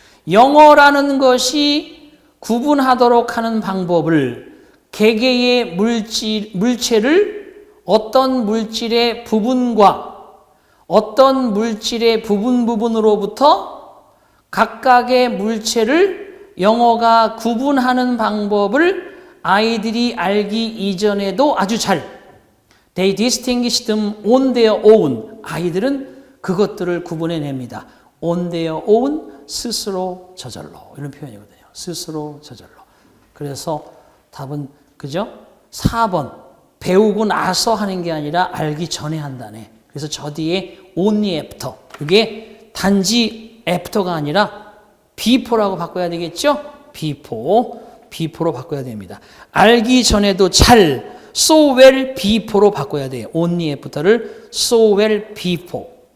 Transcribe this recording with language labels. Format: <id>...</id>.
<ko>영어라는 것이 구분하도록 하는 방법을 개개의 물체를 어떤 물질의 부분과 어떤 물질의 부분으로부터 각각의 물체를 영어가 구분하는 방법을 아이들이 알기 이전에도 아주 잘</ko> <en>They distinguish them on their own.</en> <ko>아이들은 그것들을 구분해냅니다.</ko> <en>On their own,</en> <ko>스스로 저절로. 이런 표현이거든요. 스스로 저절로. 그래서 답은 그죠? 4번. 배우고 나서 하는 게 아니라 알기 전에 한다네. 그래서 저 뒤에</ko> <en>only after.</en> <ko>이게 단지 after가 아니라 before라고 바꿔야 되겠죠? before로 바꿔야 됩니다. 알기 전에도 잘,</ko> <en>so well before</en> <ko>로 바꿔야 돼요.</ko> <en>only after</en> <ko>를</ko> <en>so well before.</en>